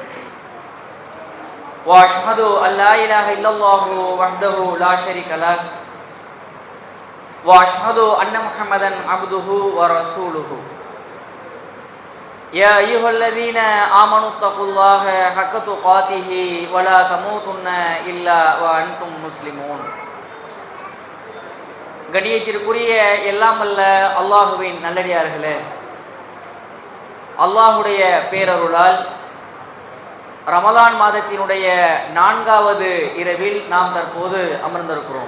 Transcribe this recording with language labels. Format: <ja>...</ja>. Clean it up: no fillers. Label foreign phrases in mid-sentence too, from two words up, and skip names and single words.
<ar>وأشهد أن لا إله إلا الله وحده لا شريك له وأشهد أن محمدا عبده ورسوله. يا أيها الذين آمنوا اتقوا الله حق تقاته ولا تموتن إلا وأنتم مسلمون.</ar> <ta>கணியத்திற்குரிய எல்லாம் அல்ல அல்லாஹுவின் நல்லடியார்களே, அல்லாஹுடைய பேரருளால் ரமலான் மாதத்தினுடைய 4வது இரவில் நாம் தற்போது அமர்ந்திருக்கிறோம்.</ta>